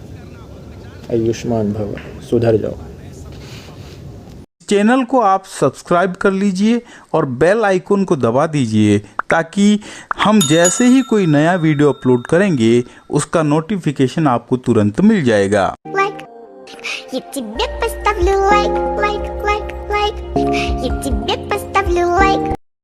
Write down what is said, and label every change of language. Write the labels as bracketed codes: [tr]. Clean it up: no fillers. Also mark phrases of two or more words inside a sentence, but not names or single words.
[hi] आयुष्मान भव, सुधर जाओ। चैनल को आप सब्सक्राइब कर लीजिए और [en] bell icon [hi] को दबा दीजिए ताकि हम जैसे ही कोई नया वीडियो अपलोड करेंगे उसका नोटिफिकेशन आपको तुरंत मिल जाएगा। [uk] Я тебе поставлю лайк, лайк, лайк, лайк. Я тебе поставлю лайк.